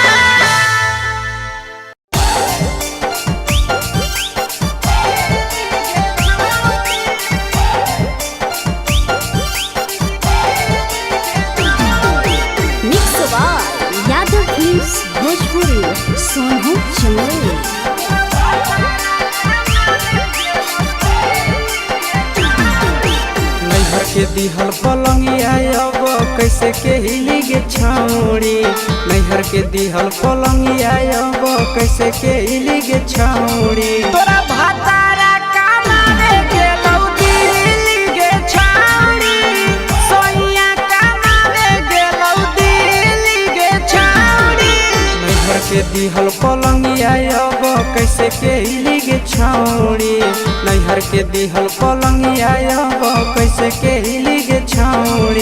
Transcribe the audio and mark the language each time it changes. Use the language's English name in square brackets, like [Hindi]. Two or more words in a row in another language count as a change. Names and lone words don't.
[English] mix by [Maithili] यादव फिल्म्स भोजपुरी, सोनू चंदेल। नैहर के दिहल पलंगिया अब कैसे के हिली गे छौरी, नैहर के दिहल पलंगिया अब कैसे के हिली गे छौरी। तोरा भातारा कमावे गेलौ दिल्ली गे छौरी, सोइया कमावे गेलौ दिल्ली गे छौरी। नैहर के दिहल पलंगिया अब कैसे के हिली गे छौरी, नैहर के दिहल पलंगिया अब कैसे के हिली गे छौरी।